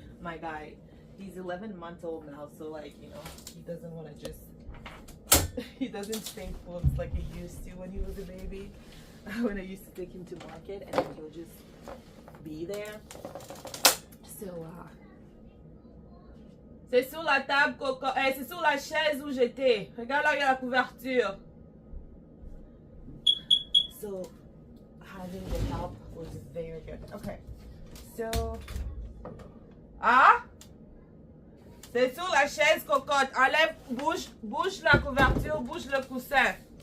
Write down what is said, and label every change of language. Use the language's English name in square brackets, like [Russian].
[English] My guy, he's 11 months old now, so like, you know, he doesn't want to he doesn't stay put like he used to when he was a baby. When I used to take him to market, and then he'll just be there. [French] So c'est sur la table, Coco. C'est sur la chaise où j'étais. Regarde là, il y a la couverture. [English] So having the help was very good. [French] Okay, so c'est sur la chaise, cocotte. Enlève, bouge la couverture, bouge le coussin.